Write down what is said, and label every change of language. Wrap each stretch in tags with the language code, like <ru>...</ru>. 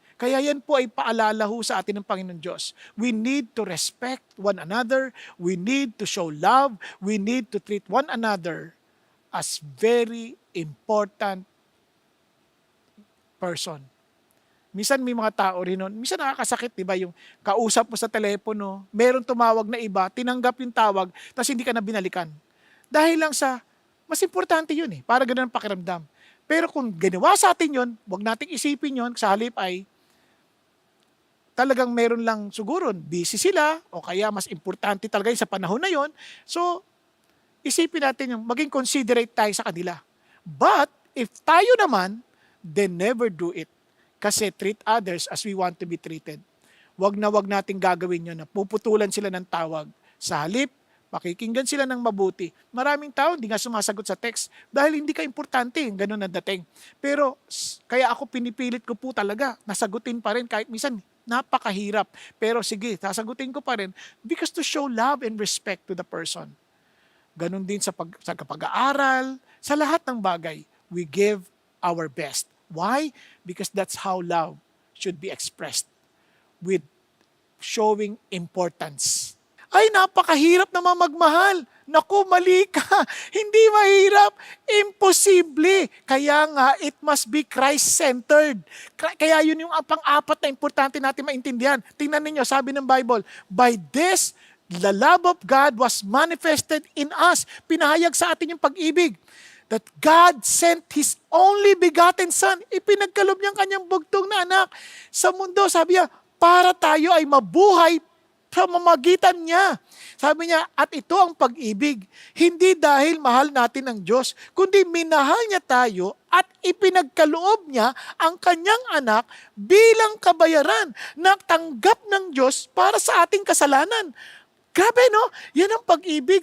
<tl>Kaya yan po ay paalala ho sa atin ng Panginoon Diyos.</tl> <en>We need to respect one another. We need to show love. We need to treat one another as very important person.</en> <tl>Minsan may mga tao rin nun. Minsan nakakasakit, di ba? Yung kausap mo sa telepono, meron tumawag na iba, tinanggap yung tawag, tapos hindi ka na binalikan. Dahil lang sa mas importante yun eh. Para ganun ang pakiramdam. Pero kung ginawa sa atin yun, huwag nating isipin yun. Sa halip ay talagang meron lang siguro, busy sila o kaya mas importante talaga yun sa panahon na yun. So, isipin natin yung maging considerate tayo sa kanila.</tl> <en>But, if</en> <tl>tayo naman,</tl> <en>then never do it.</en> <tl>Kasi</tl> <en>treat others as we want to be treated.</en> <tl>Wag nating gagawin yun na puputulan sila ng tawag. Sa halip, pakikinggan sila ng mabuti. Maraming tao hindi nga sumasagot sa text dahil hindi ka importante, ganun na dating. Pero kaya ako pinipilit ko po talaga, nasagutin pa rin kahit minsan napakahirap. Pero sige, sasagutin ko pa rin</tl> <en>because to show love and respect to the person.</en> <tl>Ganun din sa pag-aaral, sa lahat ng bagay,</tl> <en>we give our best. Why? Because that's how love should be expressed, with showing importance.</en> <tl>Ay, napakahirap naman magmahal. Naku, mali ka. Hindi mahirap. Imposible. Kaya nga,</tl> <en>it must be Christ-centered.</en> <tl>Kaya yun yung pang-apat na importante natin maintindihan. Tingnan ninyo, sabi ng</tl> <en>Bible, by this, the love of God was manifested in us.</en> <tl>Pinahayag sa atin yung pag-ibig.</tl> <en>That God sent His only begotten Son.</en> <tl>Ipinagkalob niyang kanyang bugtong na anak. Sa mundo, sabi niya, para tayo ay mabuhay sa mamagitan niya. Sabi niya, at ito ang pag-ibig, hindi dahil mahal natin ang Diyos, kundi minahal niya tayo at ipinagkaloob niya ang kanyang anak bilang kabayaran na tanggap ng Diyos para sa ating kasalanan. Grabe, no? Yan ang pag-ibig.</tl>